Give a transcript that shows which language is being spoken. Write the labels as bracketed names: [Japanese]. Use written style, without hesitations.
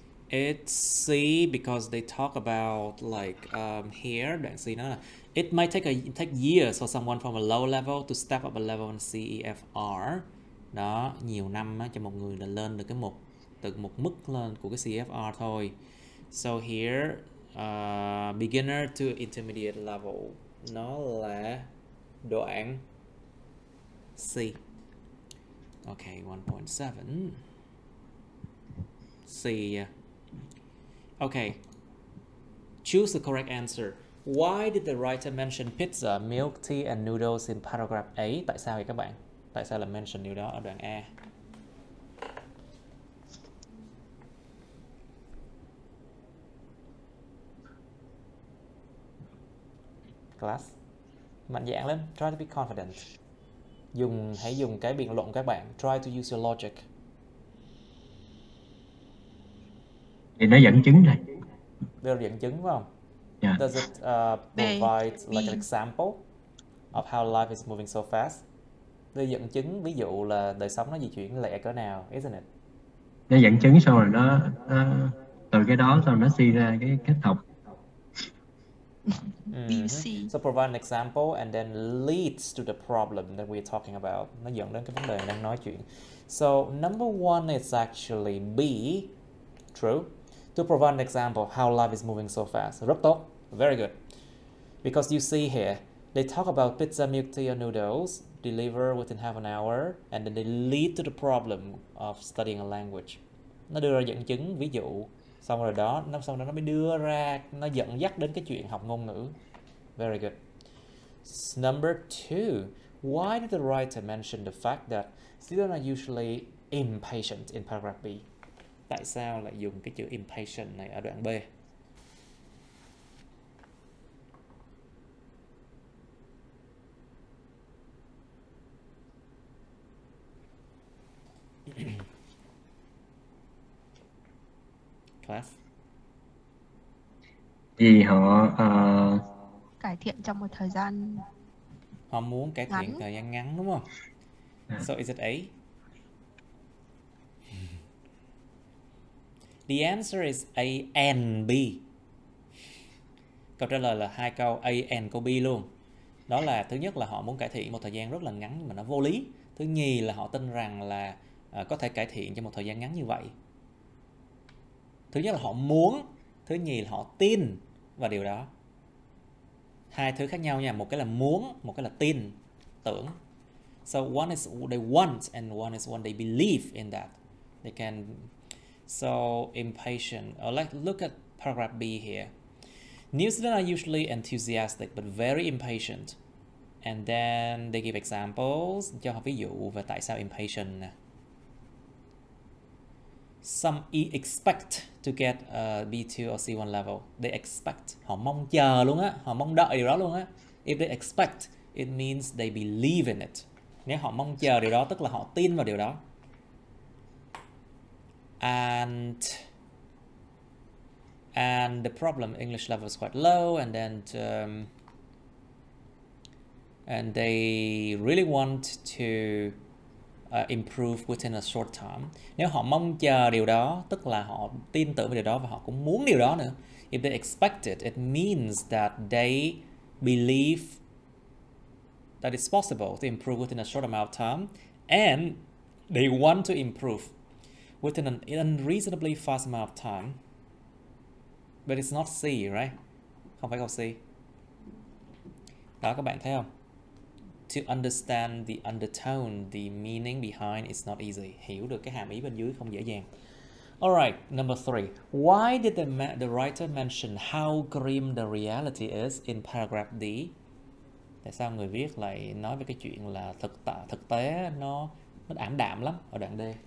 [English] It's C because they talk about like here, [Vietnamese] đoạn C nó là [English] it might take years for someone from a low level to step up a level in CEFR. [Vietnamese] Đó, nhiều năm cho một người là lên được từ một mức lên của cái CEFR thôi. [English] So here, beginner to intermediate level, [Vietnamese] nó là đoạn C. [English] Okay, 1.7. C. Okay. Choose the correct answer. Why did the writer mention pizza, milk tea and noodles in paragraph A? [Vietnamese] Tại sao vậy các bạn? Tại sao là mention điều đó ở đoạn A? class. Mạnh dạn lên, [English] try to be confident. [Vietnamese] Hãy dùng cái biện luận các bạn. [English] Try to use your logic. [Vietnamese] Thì nó dẫn chứng này. Đây là dẫn chứng phải không? [English] Yeah. Does it provide like an example of how life is moving so fast? [Vietnamese] Đây dẫn chứng ví dụ là đời sống nó di chuyển lẹ cỡ nào, [English] isn't it? [Vietnamese] Nó dẫn chứng xong rồi nó từ cái đó xong nó suy ra cái kết hợp. [English] So provide an example and then leads to the problem that we're talking about. [Vietnamese] Nó dẫn đến cái vấn đề đang nói chuyện. [English] So number one is actually B. True. To provide an example how life is moving so fast. [Vietnamese] Rất tốt. [English] Very good. Because you see here, they talk about pizza, milk tea, or noodles deliver within half an hour, and then they lead to the problem of studying a language. [Vietnamese] Nó đưa ra dẫn chứng, ví dụ, xong rồi đó nó mới đưa ra, nó dẫn dắt đến cái chuyện học ngôn ngữ. [English] Very good. Number two, why did the writer mention the fact that students are usually impatient in paragraph B? [Vietnamese] Tại sao lại dùng cái chữ impatient này ở đoạn B? [English] Class. [Vietnamese] Vì họ cải thiện trong một thời gian Họ muốn cải thiện thời gian ngắn đúng không? [English] So is it A? The answer is A and B. [Vietnamese] Câu trả lời là hai câu A and câu B luôn. Đó là thứ nhất là họ muốn cải thiện một thời gian rất là ngắn nhưng mà nó vô lý. Thứ nhì là họ tin rằng là có thể cải thiện trong một thời gian ngắn như vậy. Thứ nhất là họ muốn, thứ nhì là họ tin vào điều đó. Hai thứ khác nhau nha, một cái là muốn, một cái là tin, tưởng. [English] So one is they want and one is one they believe in that. They can. So impatient. Let's look at paragraph B here. New students are usually enthusiastic but very impatient. And then they give examples. [Vietnamese] Cho họ ví dụ về tại sao impatient nè. [English] Some expect to get a B2 or C1 level. They expect. [Vietnamese] Họ mong chờ luôn á. Họ mong đợi điều đó luôn á. [English] If they expect, it means they believe in it. [Vietnamese] Nếu họ mong chờ điều đó, tức là họ tin vào điều đó. [English] And the problem, English level is quite low, and then and they really want to improve within a short time. [Vietnamese] Nếu họ mong chờ điều đó, tức là họ tin tưởng vào điều đó và họ cũng muốn điều đó nữa. [English] If they expect it, it means that they believe that it's possible to improve within a short amount of time, and they want to improve within an unreasonably fast amount of time. But it's not C, right? [Vietnamese] Không phải câu C. Đó, các bạn thấy không? [English] To understand the undertone, the meaning behind is not easy. [Vietnamese] Hiểu được cái hàm ý bên dưới không dễ dàng. [English] Alright, number 3. Why did the writer mention how grim the reality is in paragraph D? [Vietnamese] Tại sao người viết lại nói về cái chuyện là thực tế nó ảm đạm lắm ở đoạn D?